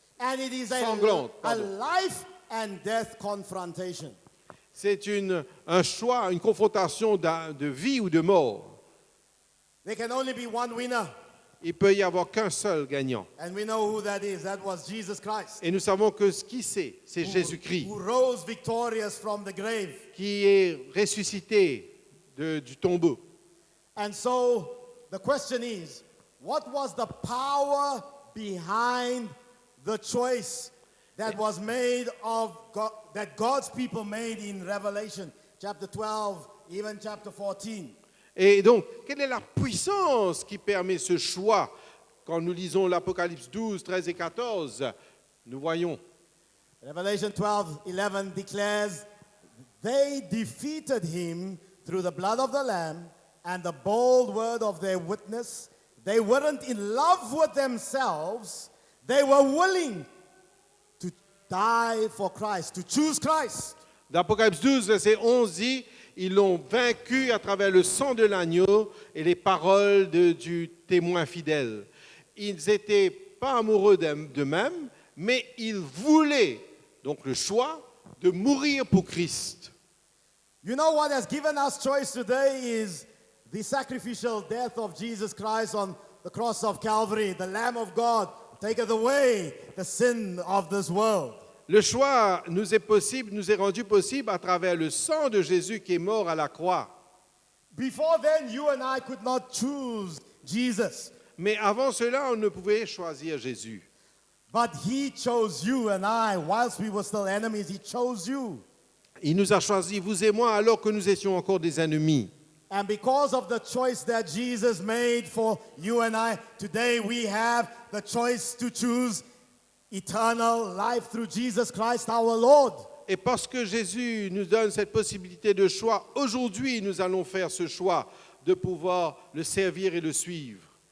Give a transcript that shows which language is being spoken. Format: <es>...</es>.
<en>And it is</en> <fr>Sanglante,</fr> <en>a pardon. life and death confrontation.</en> <fr>C'est un choix, une confrontation de vie ou de mort.</fr> <en>There can only be one winner.</en> <fr>Il peut y avoir qu'un seul gagnant.</fr> <en>And we know who that is. That was Jesus Christ.</en> <fr>Et nous savons que ce qui c'est Jésus-Christ,</fr> <en>Who rose victorious from the grave.</en> <fr>qui est ressuscité du tombeau.</fr> <en>And so the question is, what was the power behind the choice that was made of God, that God's people made in Revelation chapter 12, even chapter 14?</en> <fr>Et donc, quelle est la puissance qui permet ce choix? Quand nous lisons l'Apocalypse 12, 13 et 14, nous voyons.</fr> <en>Revelation 12, 11 declares, they defeated him through the blood of the Lamb and the bold word of their witness. They weren't in love with themselves. They were willing to die for Christ, to choose Christ.</en> <fr>L'Apocalypse 12, verset 11 dit, ils l'ont vaincu à travers le sang de l'agneau et les paroles du témoin fidèle. Ils n'étaient pas amoureux d'eux-mêmes, mais ils voulaient, donc le choix, de mourir pour Christ.</fr> <en>You know what has given us choice today is the sacrificial death of Jesus Christ on the cross of Calvary, the Lamb of God, taketh away the sin of this world.</en> <fr>Le choix nous est rendu possible à travers le sang de Jésus qui est mort à la croix.</fr> <en>Before then, you and I could not choose Jesus.</en> <fr>Mais avant cela, on ne pouvait choisir Jésus.</fr> <en>But he chose you and I. Whilst we were still enemies, he chose you.</en> <fr>Il nous a choisis, vous et moi, alors que nous étions encore des ennemis.</fr> <en>And because of the choice that Jesus made for you and I, today we have the choice to choose eternal life through Jesus Christ our Lord.</en> <fr>Et parce que Jésus nous donne cette possibilité de choix, aujourd'hui, nous allons faire ce choix de pouvoir le servir et le suivre.</fr>